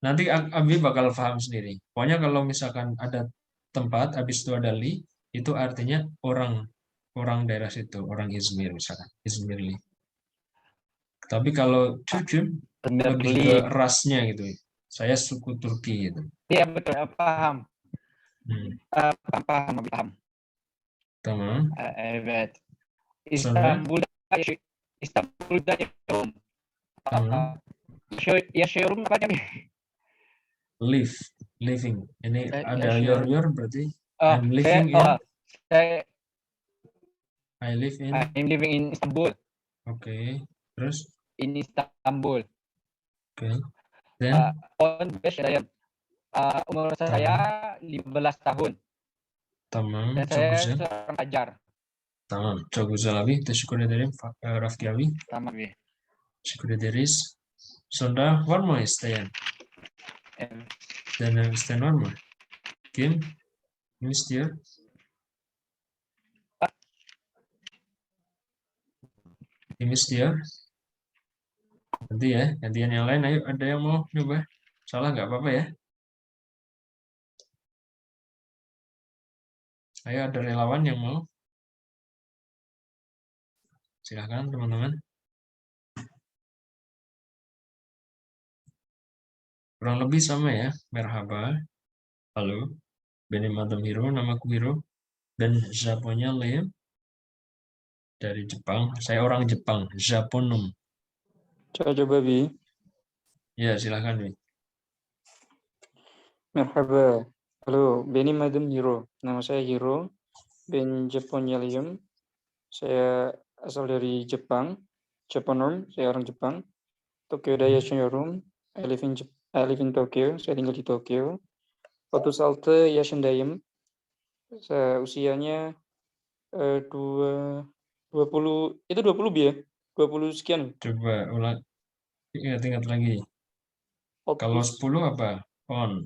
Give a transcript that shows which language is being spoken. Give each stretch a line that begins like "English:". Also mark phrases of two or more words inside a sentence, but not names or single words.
Indonesian: Nanti Abi bakal paham sendiri. Pokoknya kalau misalkan ada tempat, habis itu ada li, itu artinya orang daerah situ, orang Izmir misalkan, Izmirli. Tapi kalau Türk'üm lebih ke Berlin. rasnya gitu. Saya suku Turki gitu. Iya betul, paham. Paham, paham.
Turkish: Tamam. Evet. Sonra? İstanbul'da yaşıyorum. Tamam.
Indonesian: Yaşıyorum apa namanya? Living. Ini ada
Turkish: Yaşıyorum.
Indonesian: your berarti Oh,
English: I'm living in.
Indonesian: saya
English: I live in. I'm living in Istanbul.
Indonesian: Oke. Terus?
English: In Istanbul. Oke. Then?
Indonesian: saya umur saya 15 tahun.
Turkish: Tamam.
Indonesian: Dan
Turkish: Çok
Indonesian: saya
Turkish: güzel.
Indonesian: seorang pelajar.
Turkish: Tamam. Çok güzel abi. Teşekkür ederim Rafki abi. Tamam ya. Teşekkür ederiz. Sonra var mı isteyen? Evet. Dan isteyen var mı? Kim? Kim istiyor? Kim istiyor?
Indonesian: Nanti ya, gantian yang lain. Ayo, ada yang mau nyoba? Salah nggak apa-apa ya. Ayo, ada relawan yang mau? Silahkan teman-teman. Kurang lebih sama ya.
Turkish: Merhaba. Halo. Benim adım Hiro, namaku Hiro.
Indonesian: Dan Japonnya Liam. Dari Jepang. Saya orang Jepang. Japonum. Coba Bi. Ya, silahkan Wi.
Turkish: Merhaba. Halo, benim adım Hiro.
Indonesian: Nama saya Hiro.
Turkish: Ben Japonyalium.
Indonesian: Saya asal dari Jepang. Japonom, saya orang Jepang.
Turkish: Tokyo'da yaşıyorum.
English: I live in Tokyo.
Indonesian: Saya tinggal di Tokyo. 36 yaşındayım. Usianya 20 itu 20 Bi ya? 20 sekian. Coba ulang. Ingat lagi. Kalau 10 apa? On.